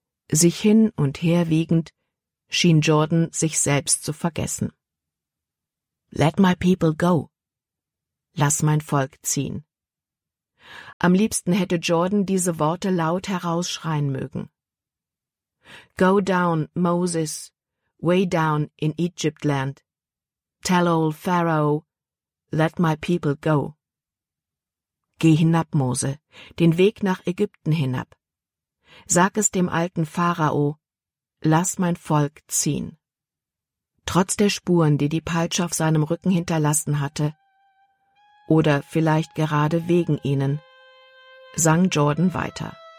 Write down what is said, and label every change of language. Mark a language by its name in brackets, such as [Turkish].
[German] Sich hin und her wiegend, schien Jordan sich selbst zu vergessen. » [English] Let my people go«, [German] lass mein Volk ziehen. Am liebsten hätte Jordan diese Worte laut herausschreien mögen. [English] Go down, Moses, way down in Egypt land. Tell old Pharaoh, let my people go. [German] Geh hinab, Mose, den Weg nach Ägypten hinab. Sag es dem alten Pharao, lass mein Volk ziehen. Trotz der Spuren, die die Peitsche auf seinem Rücken hinterlassen hatte, oder vielleicht gerade wegen ihnen, sang Jordan weiter.